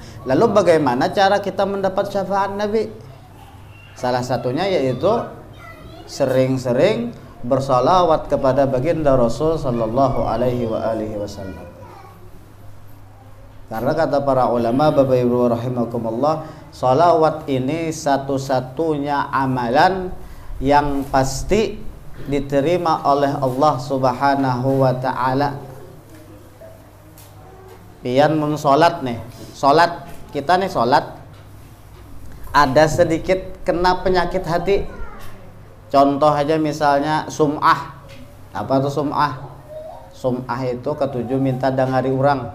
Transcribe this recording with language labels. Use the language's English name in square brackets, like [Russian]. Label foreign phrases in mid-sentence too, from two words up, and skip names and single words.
[Indonesian] Lalu bagaimana cara kita mendapat syafaat Nabi? Salah satunya yaitu sering-sering bersalawat kepada baginda Rasul [Arabic] sallallahu alaihi wasallam. [Indonesian] Karena kata para ulama, Bapak Ibu rahimakumullah, salawat ini satu-satunya amalan yang pasti diterima oleh Allah [Arabic] Subhanahu wa ta'ala. [Banjar] Pian mun salat nih, salat kita nih salat ada sedikit kena penyakit hati. [Indonesian] Contoh aja misalnya sum'ah. Apa tuh sum'ah? [Banjar] Sum'ah itu ketujuh minta dangari orang.